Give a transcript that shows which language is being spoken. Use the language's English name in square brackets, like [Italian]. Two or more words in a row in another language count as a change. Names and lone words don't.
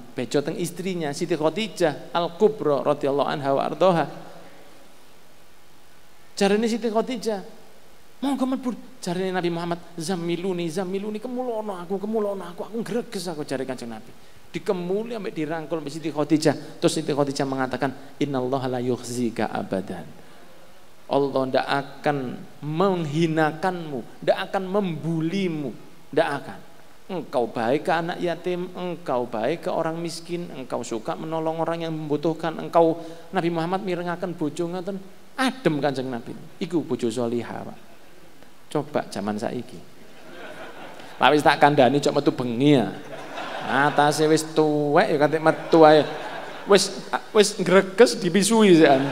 [Javanese] Bejo teng istrinya Siti Khadijah Al-Kubra [Arabic] رضي الله عنها وأرضاها. [Javanese] Jarene Siti Khadijah, monggo mlebu. Jarene Nabi Muhammad, zamiluni kemulono aku greges aku jare Kanjeng Nabi. Dikemuli ambek dirangkul ambek Siti Khadijah. [Indonesian] Terus Siti Khadijah mengatakan, [Arabic] إن الله لا يخزيك أبدا. [Indonesian] Allah tidak akan menghinakanmu, tidak akan membulimu, tidak akan. Engkau baik ke anak yatim, engkau baik ke orang miskin, engkau suka menolong orang yang membutuhkan, engkau Nabi Muhammad [Javanese] mirengaken bojo ngaten, adem Kanjeng Nabi. Iku bojo salihah, Pak. Coba zaman saiki. Lah wis tak kandhani cok metu bengi ya. Atase wis tuwek ya kanthi metu ae. Wis greges dipisui sekan.